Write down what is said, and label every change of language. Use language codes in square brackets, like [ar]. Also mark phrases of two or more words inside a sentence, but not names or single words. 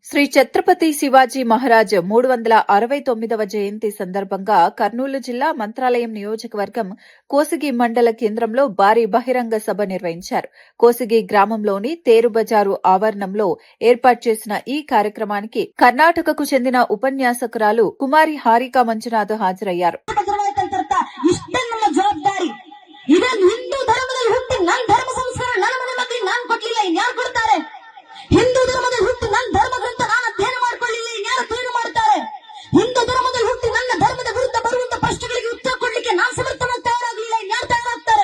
[te] శ్రీ ఛత్రపతి శివాజీ మహారాజ్ 369వ జయంతి సందర్భంగా కర్నూలు జిల్లా మంత్రాలయం నియోజకవర్గం కోసిగి మండల కేంద్రంలో భారీ బహిరంగ సభ నిర్వహించారు. కోసిగి గ్రామంలోని తేరు బజారు ఆవరణంలో ఏర్పాటు చేసిన ఈ కార్యక్రమానికి కర్ణాటకకు చెందిన ఉపన్యాసకురాలు కుమారి హారికా మంజునాథ్ హాజరయ్యారు. [kn] ಹಿಂದೂ ಧರ್ಮದಲ್ಲಿ ಹುಟ್ಟಿ ನನ್ನ ಧರ್ಮ ಗ್ರಂಥ ನಾನು ಅಧ್ಯಯನ ಮಾಡಿಕೊಳ್ಳಿಲ್ಲ, ಇನ್ಯಾರು ಅಧ್ಯಯನ ಮಾಡ್ತಾರೆ? ಹಿಂದೂ ಧರ್ಮದಲ್ಲಿ ಹುಟ್ಟಿ ನನ್ನ ಧರ್ಮದ ವಿರುದ್ಧ ಬರುವಂತ ಪ್ರಶ್ನೆಗಳಿಗೆ ಉತ್ತರ ಕೊಡ್ಲಿಕ್ಕೆ ನಾನು ಸಮರ್ಥವಾಗಿ ತಯಾರಾಗಲಿಲ್ಲ, ಇನ್ಯಾರು ತಯಾರಾಗ್ತಾರೆ?